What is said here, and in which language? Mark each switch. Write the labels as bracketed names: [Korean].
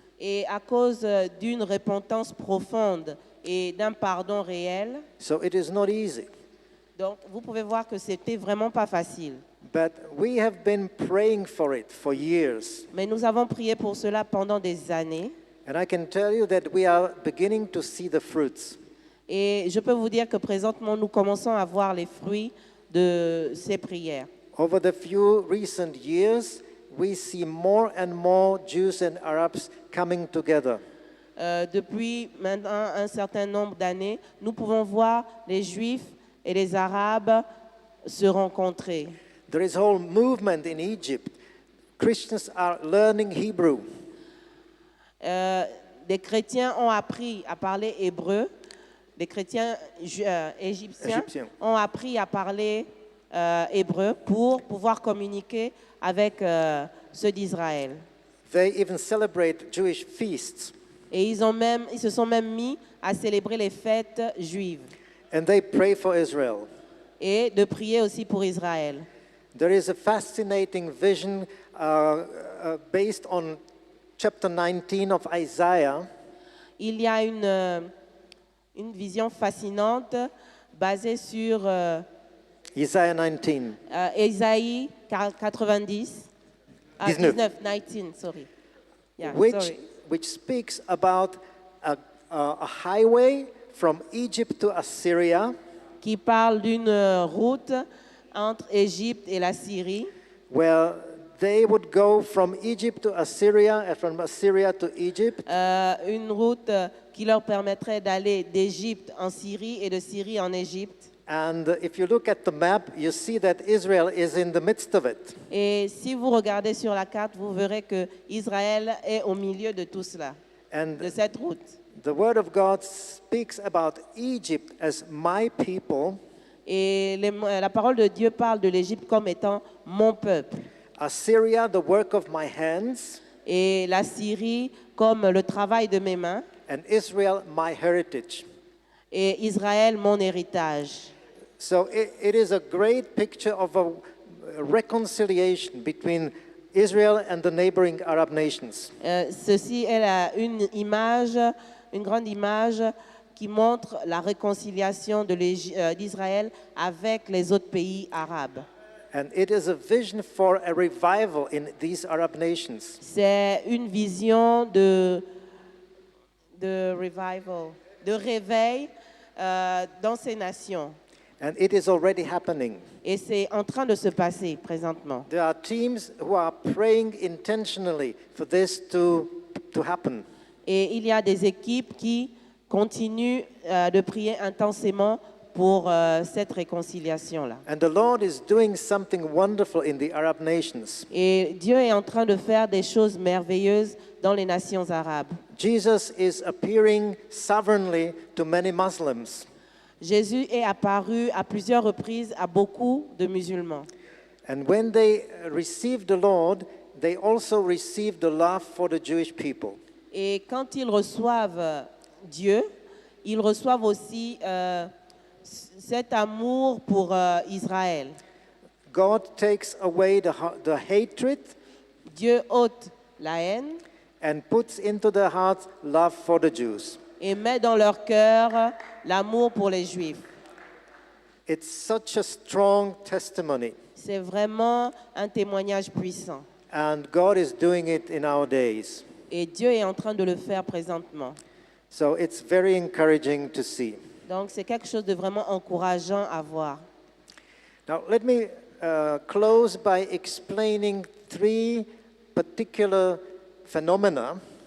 [French] et à cause d'une repentance profonde et d'un pardon réel. [English] So it is not easy. [French] Donc, vous pouvez voir que c'était vraiment pas facile. [English] But we have been praying for it for years. [French] Mais nous avons prié pour cela pendant des années. [English] And I can tell you that we are beginning to see the fruits. [French] Et je peux vous dire que présentement, nous commençons à voir les fruits de ces prières. [English] Over the few recent years, we see more and more Jews and Arabs coming together. [French] Depuis maintenant un certain nombre d'années, nous pouvons voir les Juifs et les Arabes se rencontrer. [English] There is a whole movement in Egypt. Christians are learning Hebrew. [French] Des chrétiens ont appris à parler hébreu. Les chrétiens égyptiens ont appris à parler hébreu pour pouvoir communiquer avec ceux d'Israël. [English] They even celebrate Jewish feasts. [French] Et ils se sont même mis à célébrer les fêtes juives. [English] And they pray for Israel. [French] Et de prier aussi pour Israël. [English] There is a fascinating vision based on chapter 19 of Isaiah. [French] Il y a une vision fascinante basée sur [English] Isaiah 19. Ésaïe 90. 19, sorry. Yeah, sorry. Which speaks about a highway from Egypt to Assyria. [French] Qui parle d'une route entre Égypte et la Syrie. [English] Where they would go from Egypt to Assyria and from Assyria to Egypt. [French] Une route qui leur permettrait d'aller d'Égypte en Syrie et de Syrie en Égypte. [English] And if you look at the map, you see that Israel is in the midst of it. [French] Et si vous regardez sur la carte, vous verrez que Israël est au milieu de tout cela, de cette route. [English] The word of God speaks about Egypt as my people. [French] Et la parole de Dieu parle de l'Égypte comme étant mon peuple. [English] Assyria, the work of my hands. [French] Et la Syrie comme le travail de mes mains. [English] and Israel my heritage. [French] et Israël mon héritage. [English] So it is a great picture of a reconciliation between Israel and the neighboring Arab nations. [French] Ceci est une image, une grande image qui montre la réconciliation d'Israël avec les autres pays arabes. [English] And it is a vision for a revival in these Arab nations. [French] C'est une vision de revival, de réveil dans ces nations. [English] And it is already happening. [French] Et c'est en train de se passer présentement. [English] There are teams who are praying intentionally for this to happen. [French] Et il y a des équipes qui continuent de prier intensément pour cette réconciliation-là. [English] And the Lord is doing something wonderful in the Arab nations. [French] Et Dieu est en train de faire des choses merveilleuses dans les nations arabes. [English] Jesus is appearing sovereignly to many Muslims. [French] Jésus est apparu à plusieurs reprises à beaucoup de musulmans. [English] And when they receive the Lord, they also receive the love for the Jewish people. [French] Et quand ils reçoivent Dieu, ils reçoivent aussi cet amour pour Israël. [English] God takes away the hatred [French] Dieu ôte la haine [English] and puts into their hearts love for the Jews. [French] et met dans leur cœur l'amour pour les Juifs. [English] It's such a strong testimony, [French] C'est vraiment un témoignage puissant. [English] and God is doing it in our days. [French] Et Dieu est en train de le faire présentement. [English] So it's very encouraging to see. [French] Donc c'est quelque chose de vraiment encourageant à voir. [English] Now, let me close by explaining three particular phenomena